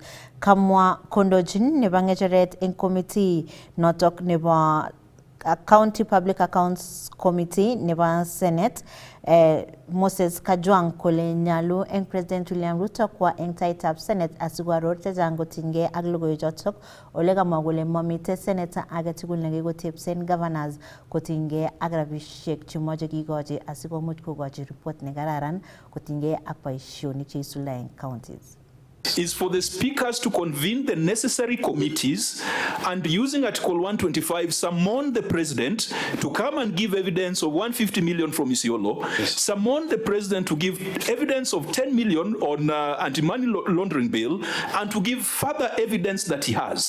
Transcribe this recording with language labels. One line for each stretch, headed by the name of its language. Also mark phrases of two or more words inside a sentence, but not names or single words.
Kalenjin: Kamwa kondochin nebo ng'echeret eng committee notok nebo County Public Accounts Committee nebo Senate Moses Kajwang kole nyalu eng President William Ruto kwa eng taitab Senate asikoaror chechang kotinygei ak logoiwechotok ole kamwa kole mamite senator age tugul nekikotepsen governors kotinygei ak rabisiek chemoche kikochi asikomuch kokochi report nekararan kotinygei ak boisionik cheisulda eng counties.
English: Is for the speakers to convene the necessary committees and using Article 125 summon the president to come and give evidence of 150 million from Isiolo, summon the president to give evidence of 10 million on anti-money laundering bill and to give further evidence that he has.